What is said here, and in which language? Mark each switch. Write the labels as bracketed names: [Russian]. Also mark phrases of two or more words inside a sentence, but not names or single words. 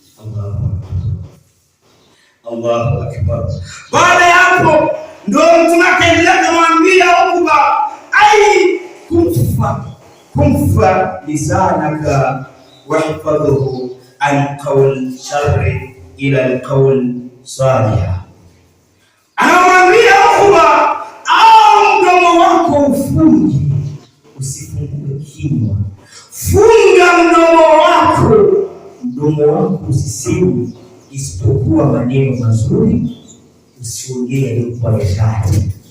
[Arabic] الله أكبر. [Swahili] Baada ya hapo ndio Mtume akaendelea kumwambia Ukba, [Arabic] أي كف لسانك واحفظه عن قول الشر إلا القول الصالح. [Swahili] Anamwambia Ukba, au mdomo wako ufunge, usifungue kinywa, funga mdomo wako usiseme isipokuwa maneno mazuri, usiongee yaliyokuwa ya shari.